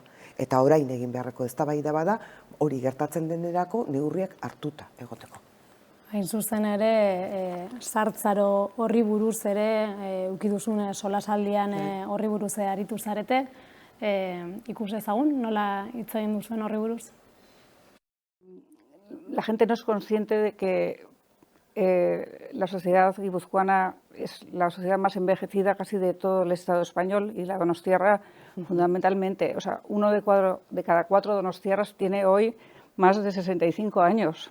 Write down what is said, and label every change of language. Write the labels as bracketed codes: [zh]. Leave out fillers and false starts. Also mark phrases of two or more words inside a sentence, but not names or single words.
[eu] Eta orain egin beharreko eztabaida bada, hori gertatzen denerako neurriak hartuta egoteko. Hain zuzen ere, sartzaro horri buruz ere, ukiduzun solasaldian horri buruz aritu zarete, ikus ezagun, nola hitz egin duzuen horri buruz? [es] La gente no es consciente de que la sociedad guipuzcoana es la sociedad más envejecida casi de todo el Estado español y la donostiarra fundamentalmente. O sea, uno de cada cuatro donostiarras tiene hoy más de 65 años.